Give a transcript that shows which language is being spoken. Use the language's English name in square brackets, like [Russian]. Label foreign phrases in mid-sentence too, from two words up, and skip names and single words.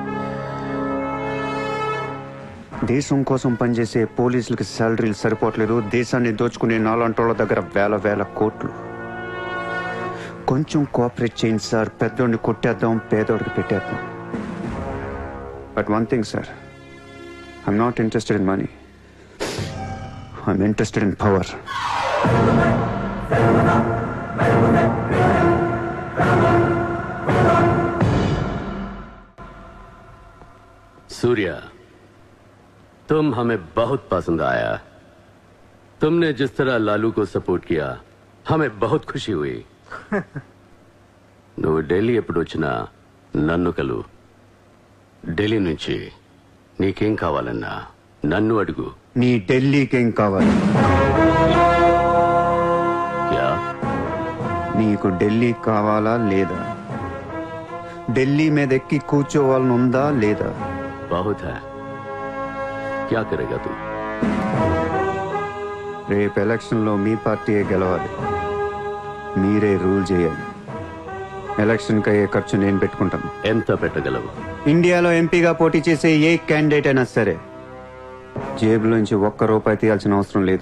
[Telugu] దేశం కోసం పనిచేసే పోలీసులకి శాలరీలు సరిపోవట్లేదు. దేశాన్ని దోచుకునే నాలాంటోళ్ళ దగ్గర వేల వేల కోట్లు. కొంచెం కోఆపరేట్ చేయండి సార్. పెద్దోడిని కొట్టేద్దాం, పేదోడికి పెట్టేద్దాం. [English] But one thing sir, I'm not interested in money, I'm interested in power. [Hindi] सूर्या, तुम हमें बहुत पसंद आया. तुमने जिस तरह लालू को सपोर्ट किया हमें बहुत खुशी हुई. [Telugu] నువ్వు ఢిల్లీ ఎప్పుడు వచ్చినా నన్ను కలు. ఢిల్లీ నుంచి నీకేం కావాలన్నా నన్ను అడుగు. నీ ఢిల్లీకేం కావాలి? క్యా? నీకు ఢిల్లీ కావాలా లేదా? ఢిల్లీ మీద ఎక్కి కూర్చోవాలని ఉందా లేదా? [Hindi] बहुत है. क्या करेगा तू? [Telugu] రేపు ఎలక్షన్లో మీ పార్టీయే గెలవాలి. మీరే రూల్ చేయాలి. ఎలక్షన్కి అయ్యే ఖర్చు నేను పెట్టుకుంటాను. ఎంత పెట్టగలవు? ఇండియాలో ఎంపీగా పోటీ చేసే ఏ క్యాండిడేట్ అయినా సరే జేబులోంచి ఒక్క రూపాయి తీయాల్సిన అవసరం లేదు.